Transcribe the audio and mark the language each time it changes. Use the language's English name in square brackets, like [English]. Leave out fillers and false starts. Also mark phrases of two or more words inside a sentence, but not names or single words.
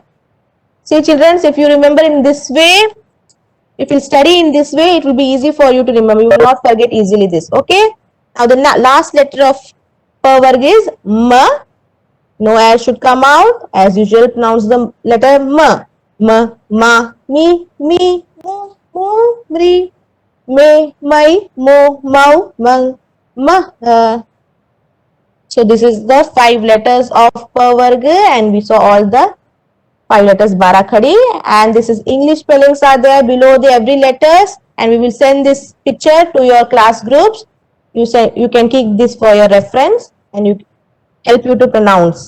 [English] See children, if you remember in this way, if you study in this way, it will be easy for you to remember. You will not forget easily this. Okay. Now the last letter of [Hindi] प वर्ग [English] is ma. No air should come out. As usual, pronounce the letter ma. [Hindi] म, मा, मि, मु, मृ, मे, मै, मो, मौ, मं, मः. [English] So this is the 5 letters of [Hindi] प वर्ग, [English] and we saw all the 5 letters Barakhadi, and this is English spellings are there below the every letters, and we will send this picture to your class groups. You can keep this for your reference, and you help you to pronounce.